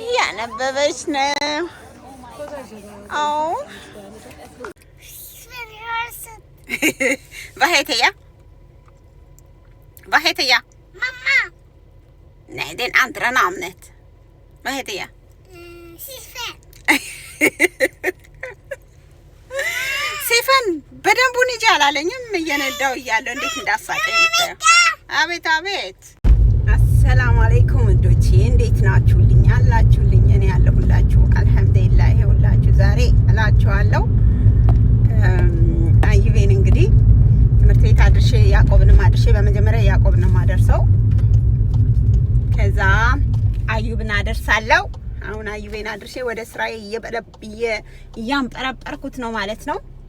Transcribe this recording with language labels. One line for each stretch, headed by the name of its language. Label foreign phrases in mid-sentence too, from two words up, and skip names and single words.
Amharic: እያነበበች ነው። አዎ
Swedish: vad heter jag? Mamma. Nej, det är en andra namnet. Vad heter jag? Siffen.
Amharic: ሲፈን በደንብ እንጂ አላለኝም። እየነዳው እያለሁ እንዴት እንዳሳቀኝ ነው። አቤት አቤት።
Arabic: السلام عليكم
Amharic: እንዶቼ እንዴት ናችሁልኝ? አላችሁልኝ? እኔ ያለሁላችሁ አልሐምዱሊላህ። ይኸውላችሁ ዛሬ እላችኋለሁ አዩቤን እንግዲህ ትምህርት ቤት አድርሼ ያዕቆብንም አድርሼ በመጀመሪያ ያዕቆብን ማደርሰው ከዛ አዩብን አደርሳለሁ። አሁን አዩቤን አድርሼ ወደ ስራዬ እያምጠረጠርኩት ነው ማለት ነው።